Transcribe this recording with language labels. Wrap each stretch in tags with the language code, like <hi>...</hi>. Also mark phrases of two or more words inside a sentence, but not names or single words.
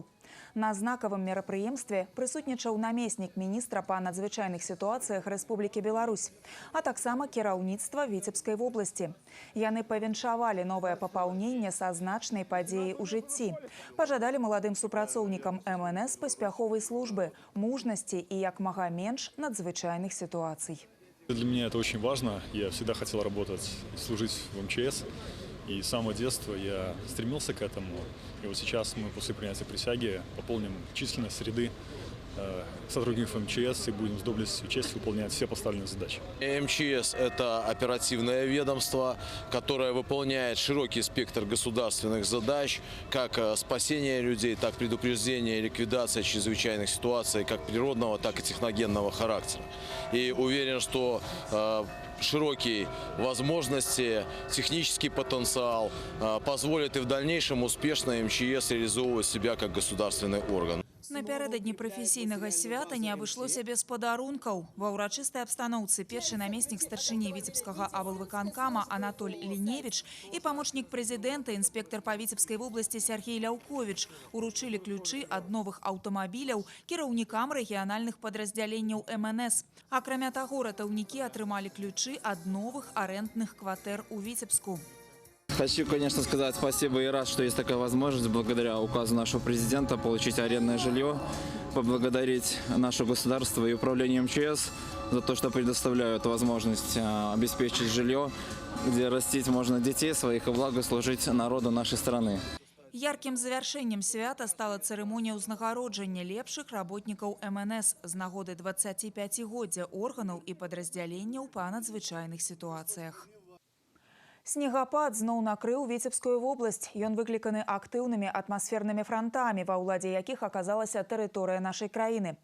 <be>На знакавым мерапрыемстве прысутнічаў намеснік міністра па надзвычайных сітуацыях Рэспублікі Беларусь, а таксама кіраўніцтва Віцебскай вобласці. Яны павіншавалі новае папаўненне са значнай падзеяй у жыцці. Пажадалі маладым супрацоўнікам МНС паспяховай службы, мужнасці і як мага менш надзвычайных сітуацый.</be> <ru>Для меня это очень важно. Я всегда хотел работать и служить в МЧС. И с самого детства я стремился к этому. И вот сейчас мы после принятия присяги пополним численность среды сотрудников МЧС и будем с доблестью и честью выполнять все поставленные задачи. МЧС – это оперативное ведомство, которое выполняет широкий спектр государственных задач, как спасение людей, так и предупреждение и ликвидация чрезвычайных ситуаций, как природного, так и техногенного характера. И уверен, что широкие возможности, технический потенциал позволят и в дальнейшем успешно МЧС реализовывать себя как государственный орган.</ru> <be>Напярэдадні прафесійнага свята не абышлося без падарункаў. Ва ўрачыстай абстаноўцы першы намеснік старшыні Віцебскага аблвыканкама Анатоль Ліневіч і памочнік прэзідэнта, інспектар па Віцебскай вобласці Сергей Ляўковіч уручылі ключы ад новых аўтамабіляў кіраўнікам рэгіянальных падраздзяленняў МНС. Акрамя таго, ратаўнікі атрымалі ключы ад новых арэндных кватэр у Віцебску.</be> <ru>Хочу, конечно, сказать спасибо и рад, что есть такая возможность благодаря указу нашего президента получить арендное жилье, поблагодарить наше государство и управление МЧС за то, что предоставляют возможность обеспечить жилье, где растить можно детей своих и благо служить народу нашей страны.</ru> <be>Ярким завяршэннем свята стала цырымонія ўзнагароджання лепшых работнікаў МНС з нагоды 25-годдзя органаў і падраздзяленняў па надзвычайных сітуацыях. Снегапад зноў накрыў Віцебскую вобласць. Ён выкліканы актыўнымі атмасфернымі франтамі, ва ўладзе якіх аказалася тэрыторыя нашай краіны.</be>